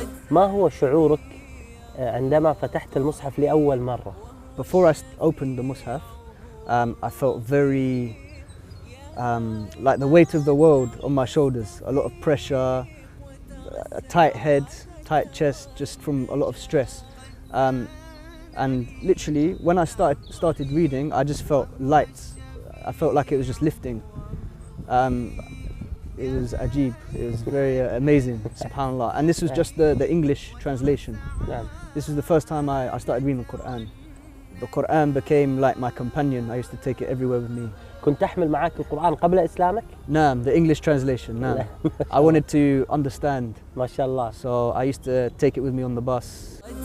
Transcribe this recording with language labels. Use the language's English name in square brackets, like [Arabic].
[Arabic] ما هو شعورك عندما فتحت المصحف لأول مرة؟ [English] Before I opened the Mus'haf, I felt very like the weight of the world on my shoulders, a lot of pressure, a tight head, tight chest, just from a lot of stress. And literally, when I started reading, I just felt light. I felt like it was just lifting. It was ajib, it was very amazing, subhanAllah. And this was just the English translation. This was the first time I started reading the Quran. The Quran became like my companion. I used to take it everywhere with me. [Arabic] كنت تحمل معك القرآن قبل إسلامك؟ [English] Naam, the English translation, naam. I wanted to understand. [Arabic] ما شاء الله. [English] So I used to take it with me on the bus.